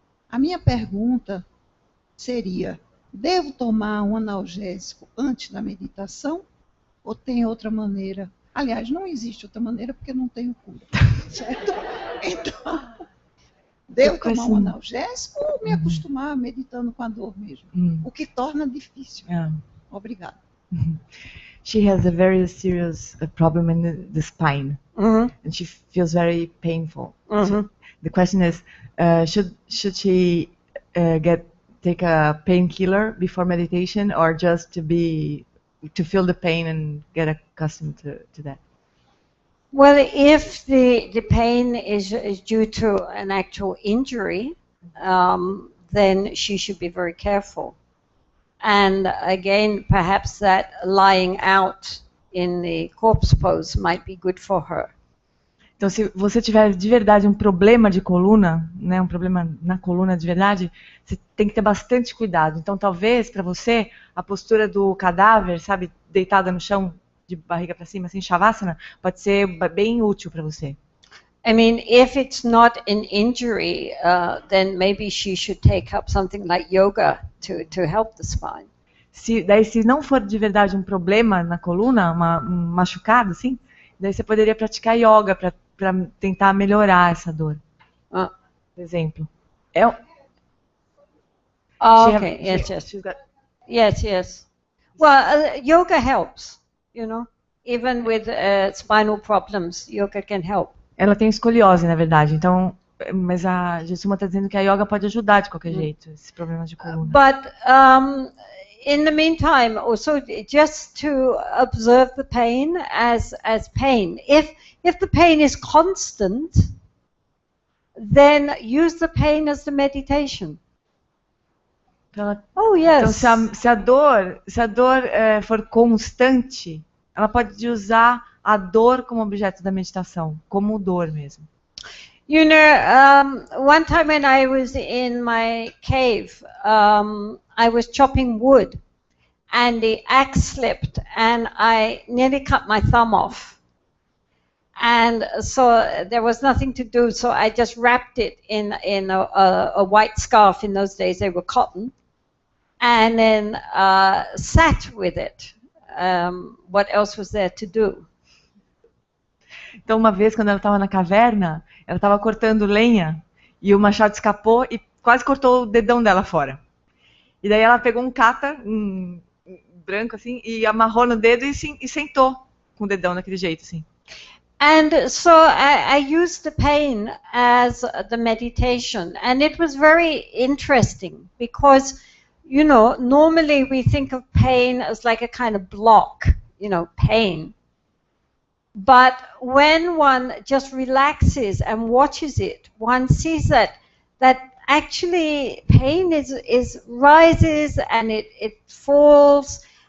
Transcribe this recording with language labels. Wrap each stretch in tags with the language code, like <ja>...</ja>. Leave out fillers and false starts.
<pt>A minha pergunta seria, devo tomar um analgésico antes da meditação ou tem outra maneira? Aliás, não existe outra maneira porque não tenho cura, certo? Então, devo tomar um analgésico ou me acostumar meditando com a dor mesmo? O que torna difícil. Obrigada.</pt> <en>She has a very serious problem in the spine, and she feels very painful. So the question is, should she take a painkiller before meditation, or just to feel the pain and get accustomed to that? Well, if the pain is due to an actual injury, then she should be very careful. And again, perhaps that lying out in the corpse pose might be good for her.</en> <pt>Então, se você tiver de verdade um problema de coluna, né, um problema na coluna de verdade, você tem que ter bastante cuidado. Então, talvez para você a postura do cadáver, sabe, deitada no chão, de barriga para cima, assim, shavasana, pode ser bem útil para você.</pt> <en>I mean, if it's not an injury, then maybe she should take up something like yoga to help the spine.</en> <pt>Se não for de verdade um problema na coluna, um machucado, assim, daí você poderia praticar yoga para tentar melhorar essa dor. Por exemplo.</pt> <en>Okay. Yes. Well, yoga helps. You know, even with spinal problems, yoga can help.</en> <pt>Ela tem escoliose, na verdade, então, mas a Jetsunma está dizendo que a yoga pode ajudar de qualquer jeito, esses problemas de coluna.</pt> <en>But in the meantime, also just to observe the pain as pain. If the pain is constant, then use the pain as the meditation.</en> <pt>Então,</pt> <en>yes.</en> <pt>Então, se a dor for constante, ela pode usar a dor como objeto da meditação, como dor mesmo.</pt> <en>You know, one time when I was in my cave, I was chopping wood, and the axe slipped, and I nearly cut my thumb off. And so there was nothing to do, so I just wrapped it in a white scarf. In those days, they were cotton, and then sat with it. What else was there to do?</en> <pt>Então, uma vez, quando ela estava na caverna, ela estava cortando lenha e o machado escapou e quase cortou o dedão dela fora. E daí ela pegou um kata, branco assim, e amarrou no dedo e sentou com o dedão daquele jeito, assim.</pt> <en>And so I used the pain as the meditation, and it was very interesting because, you know, normally we think of pain as like a kind of block, you know, pain. But when one just relaxes and watches it, one sees that actually pain is rises and it falls,</en>